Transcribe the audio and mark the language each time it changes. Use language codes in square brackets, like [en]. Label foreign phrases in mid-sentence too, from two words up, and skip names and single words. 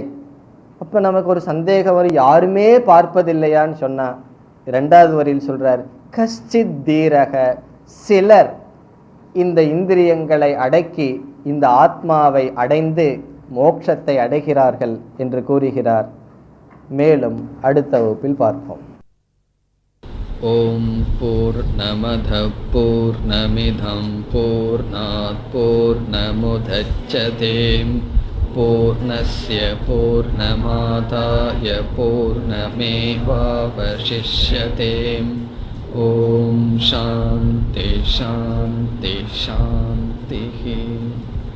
[ta] அப்ப நமக்கு ஒரு சந்தேகம் வரும், யாருமே பார்ப்பதில்லையான்னு சொன்னா 2வது வரியில் சொல்றார், [sa] कश्चित् धीरः, [ta] சிலர் இந்த இந்திரியங்களை அடக்கி இந்த ஆத்மாவை அடைந்து மோட்சத்தை அடைகிறார்கள் என்று கூறுகிறார். மேலும் அடுத்த வகுப்பில் பார்ப்போம். [sa] ॐ पूर्णमदः पूर्णमिदं पूर्णात् पूर्णमुदच्यते पूर्णस्य पूर्णमादाय पूर्णमेवावशिष्यते. ॐ शान्तिः शान्तिः शान्तिः.